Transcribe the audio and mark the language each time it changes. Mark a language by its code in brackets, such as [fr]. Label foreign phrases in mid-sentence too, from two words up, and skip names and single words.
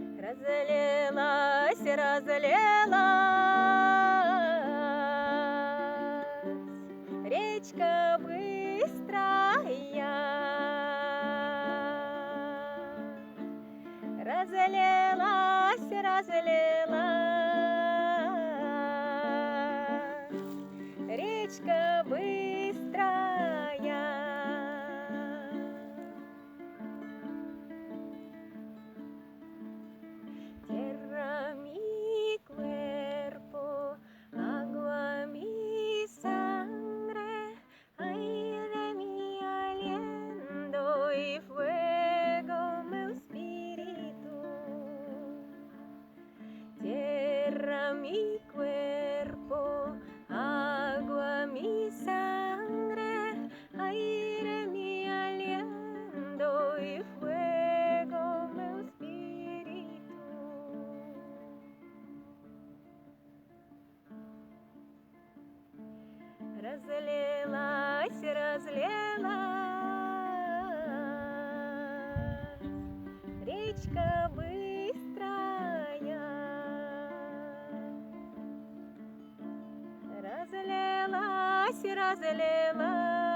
[ru] Разлилась, разлилась речка быстрая, разлилась, разлилась речка быстрая. [es] Tierra mi cuerpo, agua mi sangre, aire mi aliento y fuego mi espíritu. Tierra mi cuerpo, agua mi sangre, aire mi aliento y fuego mi espíritu. [ru] Разлилась, разлилась речка быстрая, разлилась, разлилась